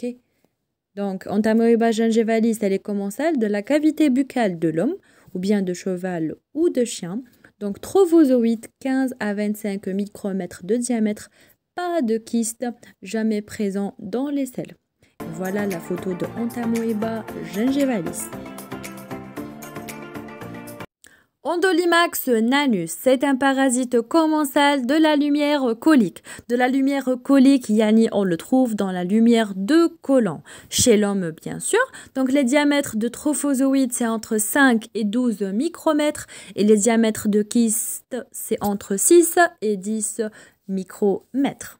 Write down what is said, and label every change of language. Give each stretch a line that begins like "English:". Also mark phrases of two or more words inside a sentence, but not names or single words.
French: Donc, Entamoeba gingivalis, elle est commensale de la cavité buccale de l'homme, ou bien de cheval ou de chien. Donc, trophozoïde, 15 à 25 micromètres de diamètre, pas de kyste, jamais présent dans les selles. Voilà la photo de Entamoeba gingivalis. Endolimax nanus, c'est un parasite commensal de la lumière colique. De la lumière colique, yani on le trouve dans la lumière de Collant. Chez l'homme, bien sûr. Donc les diamètres de trophozoïdes, c'est entre 5 et 12 micromètres. Et les diamètres de kyste, c'est entre 6 et 10 micromètres.